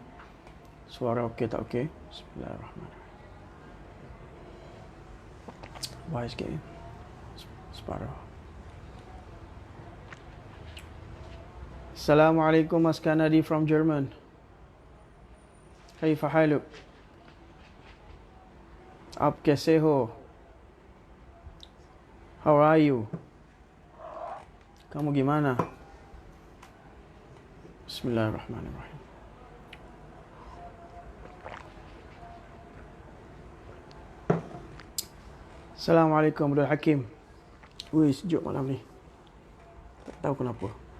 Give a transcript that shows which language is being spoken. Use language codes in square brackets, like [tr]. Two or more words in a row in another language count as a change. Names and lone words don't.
[ms] Suara okey tak okey? [ar] Bismillahirrahmanirrahim. [ms] Baik sikit. Separuh. [en] Assalamualaikum Mas Kanadi from German. [ar] كيف حالك? [hi] आप कैसे हो? [en] How are you? [id] Kamu gimana? [ar] بسم الله الرحمن الرحيم. السلام عليكم Abdul Hakim. [ms] Wih, sejuk malam ni. Tak tahu kenapa.